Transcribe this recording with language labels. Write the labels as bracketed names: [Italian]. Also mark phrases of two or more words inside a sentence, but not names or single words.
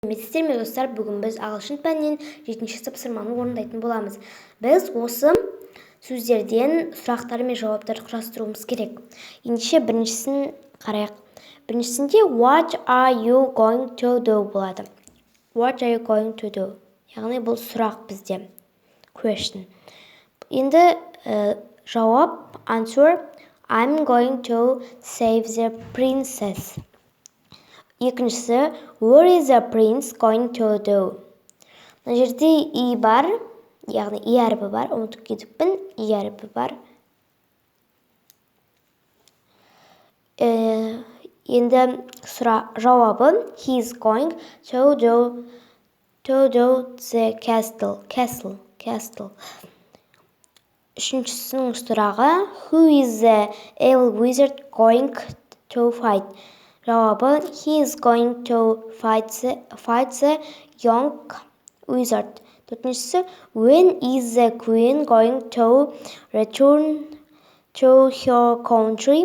[Kazakh] Сіздер ме достар, бүгін біз ағылшын пәнінен 7-ші тапсырманы орындайтын боламыз. Біз осы сөздерден сұрақтар мен жауаптар құрастыруымыз керек. Ендеше біріншісін қарайық. Біріншісінде [English] what are you going to do [Kazakh] болады. [English] What are you going to do? [Kazakh] Яғни бұл сұрақ бізде. Question. Енді жауап, [English] answer, I'm going to save the princess. Екіншісі, where is the prince going to do? [Kazakh] Мына жерде и бар, яғни и әріпі бар, ұмытып кетіппін, и әріпі бар. Енді жауабы, [English] he is going to do the castle. [Kazakh] Үшіншісінің сұрағы, [English] who is the evil wizard going to fight? Жауабы, he is going to fight the young wizard. Төртіншісі, when is the queen going to return to her country?